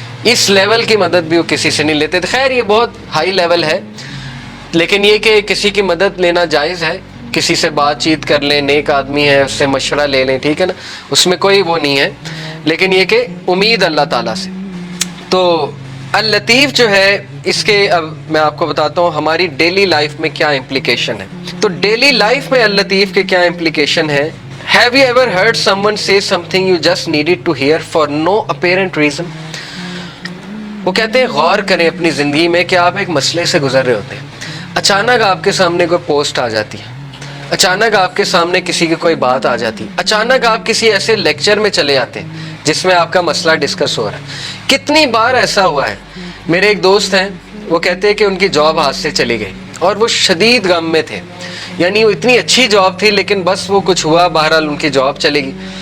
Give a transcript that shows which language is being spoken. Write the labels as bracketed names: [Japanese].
[Urdu] اس level کی مدد بھی وہ کسی سے نہیں لیتے تھے. خیر یہ بہت ہائی لیول ہے, لیکن یہ کہ کسی کی مدد لینا جائز ہے, کسی سے بات چیت کر لیں, نیک آدمی ہے اس سے مشورہ لے لیں. ٹھیک ہے نا, اس میں کوئی وہ نہیں ہے, لیکن یہ کہ امید اللہ تعالیٰ سے. تو اللطیف جو ہے اس کے اب میں آپ کو بتاتا ہوں ہماری ڈیلی لائف میں کیا امپلیکیشن ہے. تو ڈیلی لائف میں اللطیف کے کیا امپلیکیشن ہے. [English] Have you ever heard someone say something you just needed to hear for no apparent reason? [Urdu] وہ کہتے ہیں غور کریں اپنی زندگی میں کہ آپ ایک مسئلے سے گزر رہے ہوتے ہیں, اچانک آپ کے سامنے کوئی پوسٹ آ جاتی ہے, اچانک آپ کے سامنے کسی کی کوئی بات آ جاتی, اچانک آپ کسی ایسے لیکچر میں چلے جاتے ہیں جس میں آپ کا مسئلہ ڈسکس ہو رہا ہے. کتنی بار ایسا ہوا ہے. میرے ایک دوست ہیں وہ کہتے ہیں کہ ان کی جاب ہاتھ سے چلی گئی اور وہ شدید غم میں تھے, یعنی وہ اتنی اچھی جاب تھی لیکن بس وہ کچھ ہوا, بہرحال ان کی جاب چلے گی.